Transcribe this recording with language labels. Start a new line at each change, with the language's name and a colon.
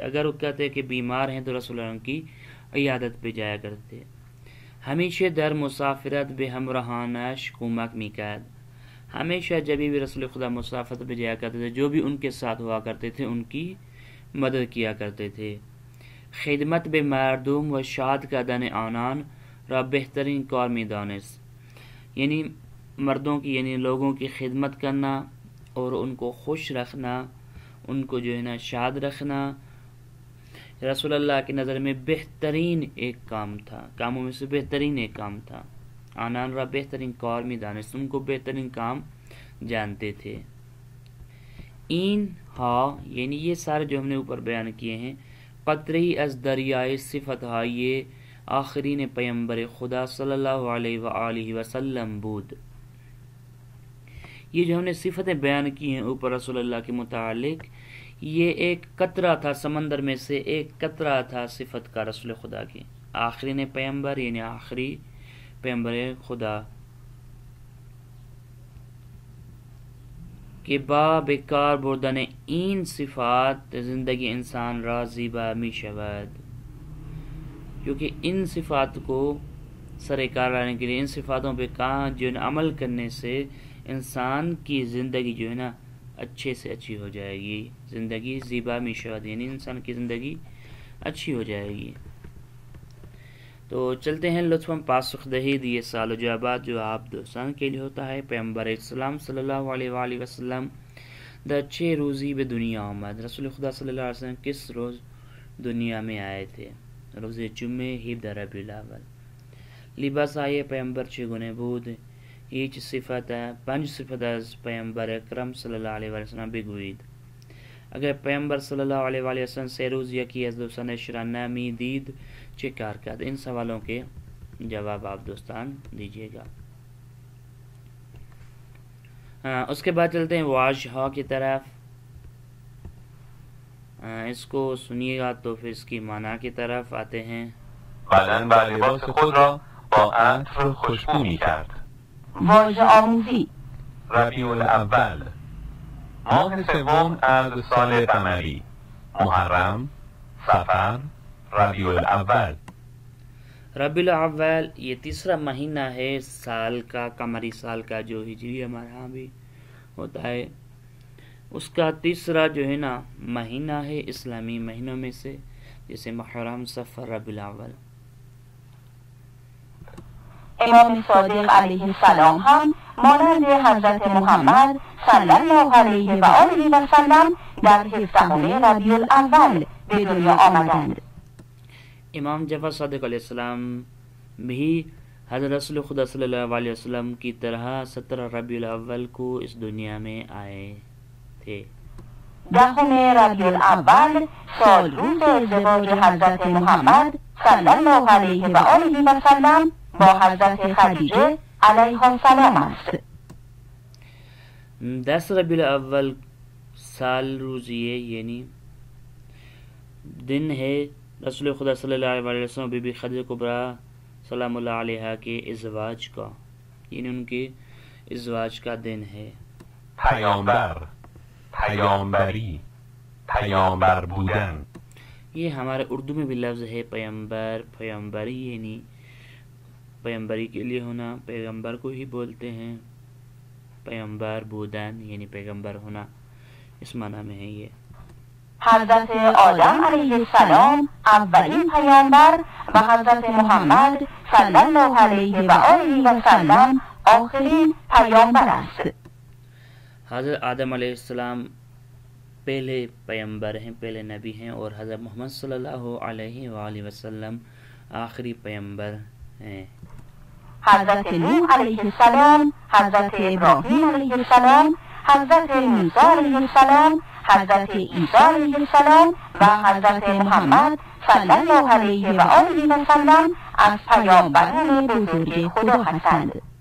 Urdu: اگر وہ کہتے کہ بیمار ہیں تو رسول اللہ ان کی عیادت پہ جایا کرتے.
Persian: ہمیشہ در مسافرت به همراهانش کمک میکرد،
Urdu: ہمیشہ جب بھی رسول خدا مسافت پہ جایا کرتے تھے جو بھی ان کے ساتھ ہوا کرتے تھے ان کی مدد کیا کرتے تھے.
Persian: خدمت به مردم و شاد کردن آنان را بہترین کار می‌دانست.
Urdu: یعنی مردوں کی یعنی لوگوں کی خدمت کرنا اور ان کو خوش رکھنا، ان کو جو ہے نا شاد رکھنا رسول اللہ کی نظر میں بہترین ایک کام تھا، کاموں میں سے بہترین ایک کام تھا.
Persian: آنان را بہترین کار می‌دانست،
Urdu: ان کو بہترین کام جانتے تھے.
Persian: این ہا
Urdu: یعنی یہ سارے جو ہم نے اوپر بیان کیے ہیں
Persian: قطری از دریائے صفت های آخرین پیمبر خدا صلی اللہ علیہ وآلہ وسلم بود.
Urdu: یہ جو ہم نے صفتیں بیان کی ہیں اوپر رسول اللہ کے متعلق، یہ ایک قطرہ تھا سمندر میں سے، ایک قطرہ تھا صفت کا رسول خدا کی.
Persian: آخرین پیمبر یعنی آخری پیمبر خدا کہ با بکار بردن این صفات زندگی انسان را زیبا می شود.
Urdu: کیونکہ ان صفات کو سر کار لانے کے لیے، ان صفاتوں پہ کہاں جو ہے عمل کرنے سے انسان کی زندگی جو ہے نا اچھے سے اچھی ہو جائے گی.
Persian: زندگی زیبا می شود
Urdu: یعنی انسان کی زندگی اچھی ہو جائے گی. تو چلتے ہیں
Persian: لطفاً پاسخ دہید
Urdu: یہ سوال و جوابات جو آپ دوستان کے لیے ہوتا ہے.
Persian: پیغمبر اسلام صلی اللہ علیہ وآلہ وسلم در چه روزی به دنیا آمد.
Urdu: رسول خدا صلی اللہ علیہ وسلم کس روز دنیا میں آئے تھے؟
Persian: روز جمعه 17 ربیع الاول. لباس های پیغمبر چگونه بود؟ هیچ صفت 5 صفت از پیغمبر اکرم صلی اللہ علیہ وسلم بگویید. اگر پیغمبر صلی اللہ علیہ وآلہ وسلم 3 روز یکی از دوستانش را نمیدید چه کار کرد؟
Urdu: ان سوالوں کے جواب آپ دوستان دیجیے گا. اس کے بعد چلتے ہیں واجہا کی طرف. اس کو سنیے گا تو پھر اس کی معنی کی طرف آتے ہیں.
Persian: بدن و لباس خود را با عطر خوشبو می‌کرد. واژه آموزی ربیع الاول ماه سوم از سال قمری، محرم، صفر، ربیع الاول.
Urdu: ربیع الاول یہ تیسرا مہینہ ہے سال کا، قمری سال کا جو ہجری ہمارے ہاں بھی ہوتا ہے، اس کا تیسرا جو ہے نا مہینہ ہے اسلامی مہینوں میں سے، جیسے محرم، صفر، ربیع الاول.
Persian: امام صادق علیه السلام هم مانند حضرت محمد صلی الله علیه و آله و سلم در 17 ربیع الاول به دنیا آمدند.
Urdu: امام جعفر صادق علیہ السلام بھی حضرت رسول خدا صلی اللہ علیہ وسلم کی طرح 17 ربیع الاول کو اس دنیا میں آئے تھے.
Persian: 10 ربیع الاول سال روز ازدواج حضرت محمد صلی الله علیه و آله و سلم با حضرت خدیجه علیها السلام است.
Urdu: 10 ربیع الاول سال روز یہ یعنی دن ہے رسول خدا صلی اللہ علیہ وسلم بی بی خدیجہ کبریٰ سلام اللہ علیہ کے ازواج کا، یعنی ان کے ازواج کا دن ہے.
Persian: پیامبر، پیامبری، پیامبر بودن.
Urdu: یہ ہمارے اردو میں بھی لفظ ہے پیامبر، پیامبری یعنی پیغمبری کے لیے ہونا، پیغمبر کو ہی بولتے ہیں. پیغمبر بودن یعنی پیغمبر ہونا، اس معنی میں ہے. یہ
Persian: حضرت آدم علیه السلام اولین پیامبر و حضرت محمد صلی الله علیه و آله و سلم آخرین پیامبر است.
Urdu: حضرت آدم علیہ السلام پہلے پیغمبر ہیں، پہلے نبی ہیں، اور حضرت محمد صلی اللہ علیہ وآلہ وسلم آخری پیغمبر ہیں.
Persian: حضرت نوح علیه السلام، حضرت ابراهیم علیه السلام، حضرت موسی علیه السلام، حضرت عیسی علیه السلام و حضرت محمد صلی الله علیه و آله و سلم از پیامبران بزرگ خدا هستند.